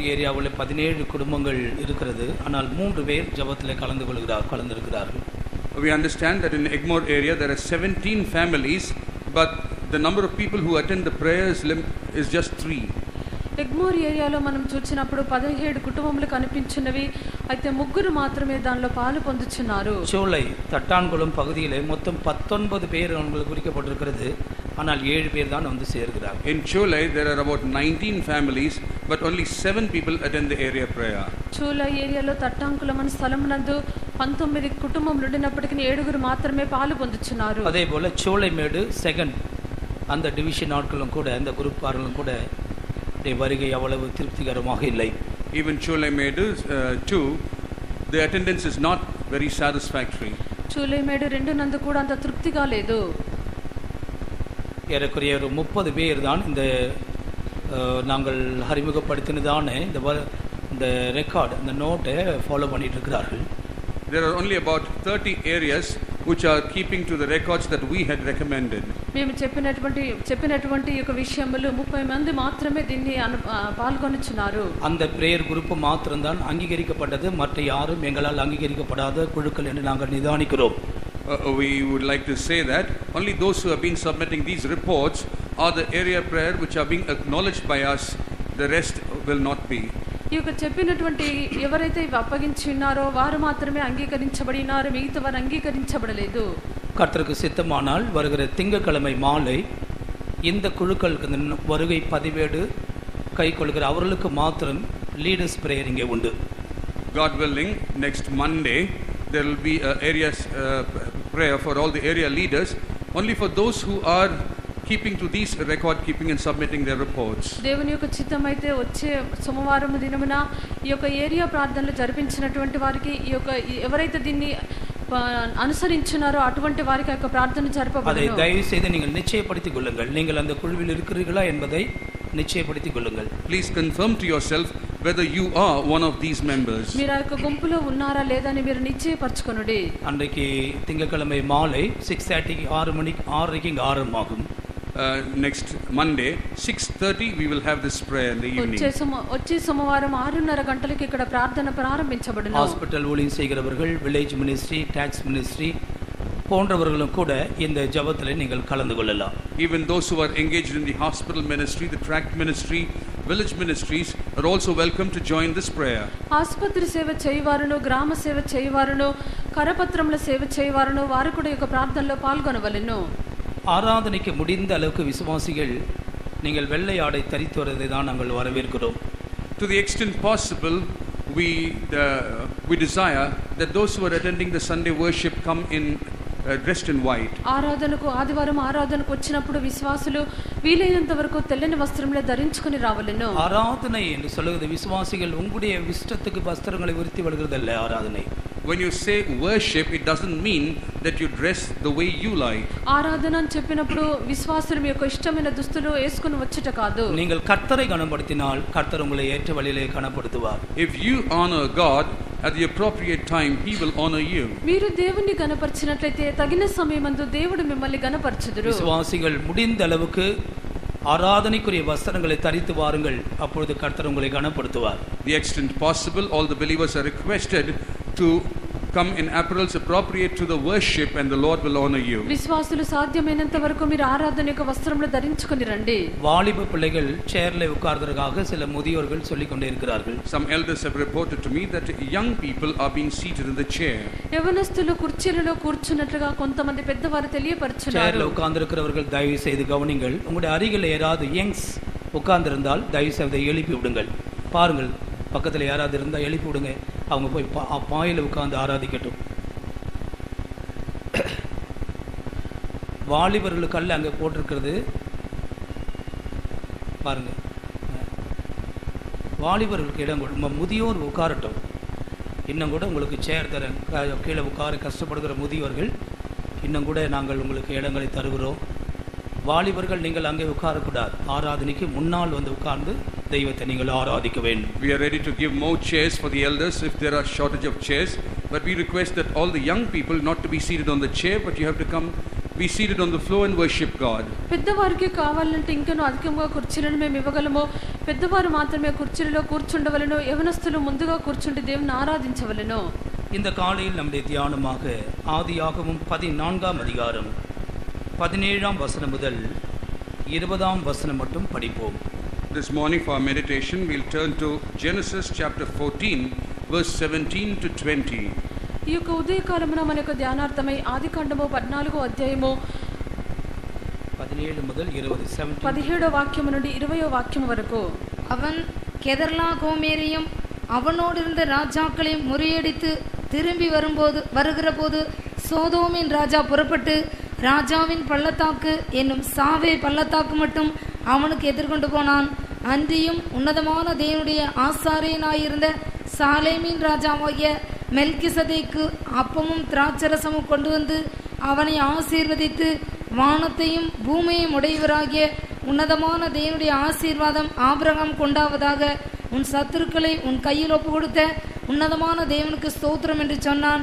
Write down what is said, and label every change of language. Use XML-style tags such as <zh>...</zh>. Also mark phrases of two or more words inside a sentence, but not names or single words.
<ta>ஏரியாவில் 17 குடும்பங்கள் இருக்கிறது. ஆனால் 3 பேர் ஜெபத்தில் கலந்திருக்கிறார்கள்.</ta> <en>We understand that in Egmore area there are 17 families, but the number of people who attend the prayers is just 3.</en> <te>ఎగ్మోర్ ఏరియాలో మనం చూసినప్పుడు 17 కుటుంబములు కనిపించినవి. అయితే 3 మాత్రమే దానిలో పాలు పొందుచున్నారు.</te> <ta>சோலை தட்டான்குளம் பகுதியிலே மொத்தம் 19 பேர் அவங்களுக்கு குறிக்கப்பட்டிருக்கிறது. ஆனால் 7 பேர் தான் வந்து சேர்கிறார்கள்.</ta> <en>In Cholai there are about 19 families, but only 7 people attend the area prayer.</en> <te>చోలై ఏరియాలో తట్టాంకులం అనే స్థలమునందు 19 కుటుంబములు ఉన్నప్పటికీ 7 మాత్రమే పాలు పొందుచున్నారు.</te> <ta>அதே போல சோலைமேடு செகண்ட் அந்த டிவிஷன் ஆட்களும் கூட அந்த குரூப்பார்களும் கூட வருகை அவ்வளவு திருப்திகரமாக இல்லை.</ta> <en>Even Cholaimedu too, the attendance is not very satisfactory.</en> <te>చోలైమేడు 2 నందు కూడా అంత తృప్తిగా లేదు.</te> <ta>ஏறக்குறைய ஒரு 30 பேர் தான் இந்த நாங்கள் அறிமுகப்படுத்தினதான இந்த ரெக்கார்டு இந்த நோட்டை ஃபாலோ பண்ணிட்டு இருக்கிறார்கள்.</ta> <en>There are only about 30 areas which are keeping to the records that we had recommended.</en> <te>మేము చెప్పినటువంటి ఒక విషయములు 30 మంది మాత్రమే దీన్ని పాల్గొనుచున్నారు.</te> <ta>அந்த</ta> <en>prayer group</en> <ta>மாத்திரம் தான் அங்கீகரிக்கப்பட்டது. மற்ற யாரும் எங்களால் அங்கீகரிக்கப்படாத குழுக்கள் என்று நாங்கள் நிதானிக்கிறோம்.</ta> <en>We would like to say that only those who have been submitting these reports are the area prayer which are being acknowledged by us. The rest will not be.</en> <te>ఈ యొక్క చెప్పినటువంటి ఎవరైతే అప్పగించి ఉన్నారో వారు మాత్రమే అంగీకరించబడినారు. మిగతా వారు అంగీకరించబడలేదు.</te> <ta>கர்த்தருக்கு சித்தமானால் வருகிற திங்கட்கிழமை மாலை இந்த குழுக்களுக்கு வருகை பதிவேடு கை கொள்கிற அவர்களுக்கு மாத்திரம்</ta> <en>leaders prayer</en> <ta>இங்கே உண்டு.</ta> <en>God willing, next Monday there will be a area prayer for all the area leaders, only for those who are keeping to these record keeping and submitting their reports.</en> <te>దేవుని యొక్క చిత్తమైతే వచ్చే సోమవారం దినమున ఈ యొక్క ఏరియా ప్రార్థనలు జరిపించినటువంటి వారికి ఈ యొక్క ఎవరైతే దీన్ని అనుసరించున్నారో అటువంటి వారికి యొక్క ప్రార్థన జరపబడును.</te> <ta>அதை தயவு செய்து நீங்கள் நிச்சயப்படுத்திக் கொள்ளுங்கள். நீங்கள் அந்த குழுவில் இருக்கிறீர்களா என்பதை நிச்சயப்படுத்திக் கொள்ளுங்கள்.</ta> <en>Please confirm to yourself whether you are one of these members.</en> <te>మీరు ఆ యొక్క గుంపులో ఉన్నారా లేదా అని మీరు నిశ్చయపరచుకొనుడి.</te> <ta>அன்றைக்கு திங்கட்கிழமை மாலை 6:30 6 மணிக்கு 6:30 இங்கே ஆரம்பமாகும்.</ta> <en>Next Monday 6:30 we will have this prayer in the evening.</en> <te>వచ్చే సోమవారం 6:30 గంటలకు ఇక్కడ ప్రార్థన ప్రారంభించబడును.</te> <ta>ஹாஸ்பிடல் ஊழியம் செய்கிறவர்கள்,</ta> <en>village ministry, tracts ministry</en> <ta>போன்றவர்களும் கூட இந்த ஜெபத்தில் நீங்கள் கலந்து கொள்ளலாம்.</ta> <en>Even those who are engaged in the hospital ministry, the tract ministry, village ministries are also welcome to join this prayer.</en> <te>ఆసుపత్రి సేవ చేయవారును, గ్రామ సేవ చేయవారును, కరపత్రముల సేవ చేయవారును వారు కూడా ఈ ప్రార్థనలో పాల్గొనవలెను.</te> <ta>ஆராதனைக்கு முடிந்த அளவுக்கு விசுவாசிகள் நீங்கள் வெள்ளை ஆடை தரித்து வருவதை தான் நாங்கள் வரவேற்கிறோம்.</ta> <en>To the extent possible we desire that those who are attending the Sunday worship come in dressed in white.</en> <te>ఆరాధనకు ఆదివారం ఆరాధనకు వచ్చినప్పుడు విశ్వాసులు వీలైనంత వరకు తెల్లని వస్త్రములు ధరించుకొని రావలెను.</te> <ta>ஆராதனை என்று சொல்லுவது விசுவாசிகள் உங்களுடைய இஷ்டத்துக்கு வஸ்திரங்களை உடுத்தி வருகிறதல்ல. ஆராதனை</ta> <en>when you say worship, it doesn't mean that you dress the way you like.</en> <te>ఆరాధన అని చెప్పినప్పుడు విశ్వాసుల యొక్క ఇష్టమైన దుస్తులు వేసుకొని వచ్చుట కాదు.</te> <ta>நீங்கள் கர்த்தரை கனப்படுத்தினால் கர்த்தர் உங்களை ஏற்ற வழியிலே கனப்படுத்துவார்.</ta> <en>If you honor God at the appropriate time, he will honor you.</en> <te>మీరు దేవుని గణపర్చినట్లయితే తగిన సమయమందు దేవుడు మిమ్మల్ని గణపర్చుదురు.</te> <ta>விசுவாசிகள் முடிந்த அளவுக்கு ஆராதனைக்குரிய வஸ்திரங்களை தரித்து வாருங்கள். அப்பொழுது கர்த்தர் உங்களை கனப்படுத்துவார்.</ta> <en>The extent possible, all the believers are requested to come in apparels appropriate to the worship, and the Lord will honor you.</en> <te>విశ్వాసులు సాధ్యమైనంత వరకు మీరు ఆరాధన యొక్క వస్త్రములు ధరించుకొని రండి.</te> <ta>வாலிப பிள்ளைகள் சேர்ல உட்கார்ந்ததற்காக சில முதியோர்கள் சொல்லிக் கொண்டே இருக்கிறார்கள்.</ta> <en>Some elders have reported to me that young people are being seated in the chair.</en> <te>యవనస్తులు కుర్చీలలో కూర్చున్నట్లుగా కొంతమంది పెద్దవారు తెలియపరుచున్నారు.</te> <ta>சேர்ல உட்கார்ந்திருக்கிறவர்கள் தயவு செய்து கவனிங்கள். உங்களுடைய அருகில் யாராவது யங்ஸ் உட்கார்ந்திருந்தால் தயவு செய்து எழுப்பி விடுங்கள். பாருங்கள், பக்கத்தில் யாராவது இருந்தால் எழுப்பி விடுங்க. அவங்க போய் பாயில் உட்கார்ந்து ஆராதிக்கட்டும். வாலிபர்களுக்கு அல்ல அங்கே போட்டிருக்கிறது பாருங்க. வாலிபர்களுக்கு இடம் கொடு, முதியோர் உட்காரட்டும். இன்னும் கூட உங்களுக்கு சேர் தரேன். கீழே உட்கார கஷ்டப்படுகிற முதியோர்கள் இன்னும் கூட நாங்கள் உங்களுக்கு இடங்களை தருகிறோம். வாலிபர்கள் நீங்கள் அங்கே உட்காரக்கூடாது. ஆராதனைக்கு முன்னால் வந்து உட்கார்ந்து தெய்வத்தை நீங்கள் ஆராதிக்க வேண்டும்.</ta> <en>We are ready to give more chairs for the elders if there are shortage of chairs, but we request that all the young people not to be seated on the chair, but you have to come be seated on the floor and worship God.</en> <te>పెద్దవారికి కావాలంటే ఇంకనూ అధికంగా కుర్చీలను మేము ఇవ్వగలము. పెద్దవారు మాత్రమే కుర్చీలలో కూర్చుండవలెను. యవనస్తులు ముందుగా కూర్చుండి దేవుని ఆరాధించవలెను.</te> <ta>இந்த காலையில் நம்முடைய தியானமாக ஆதியாகமம் 14ஆம் அதிகாரம் 17ஆம் வசனம் முதல் 20ஆம் வசனம் மட்டும் படிப்போம்.</ta> <en>This morning for our meditation, we'll turn to Genesis chapter 14, verse 17 to 20.</en> <te>ఈ యొక్క ఉదయకాలమున మన యొక్క ధ్యానార్థమై ఆదికాండము 14వ అధ్యాయము</te> <ta>17 முதல் 20</ta> <te>17వ వాక్యము నుండి 20వ వాక్యము వరకు.</te> <ta>அவன் கெதர்லா கோமேரியும் அவனோடிருந்த ராஜாக்களையும் முறியடித்து திரும்பி வருகிற போது சோதோமின் ராஜா புறப்பட்டு ராஜாவின் பள்ளத்தாக்கு என்னும் சாவே பள்ளத்தாக்கு மட்டும் அவனுக்கு எதிர்கொண்டு போனான். அன்றியும் உன்னதமான தேவனுடைய ஆசாரியனாயிருந்த சாலேமின் ராஜாவாகிய மெல்கிசதேக்கு அப்பமும் திராட்சரசமும் கொண்டு வந்து அவனை ஆசீர்வதித்து வானத்தையும் பூமியையும் உடையவராகிய உன்னதமான தேவனுடைய ஆசீர்வாதம் ஆபிரகாம் கொண்டாவதாக, உன் சத்துருக்களை உன் கையில் ஒப்பு கொடுத்த உன்னதமான தேவனுக்கு ஸ்தோத்திரம் என்று சொன்னான்.</ta>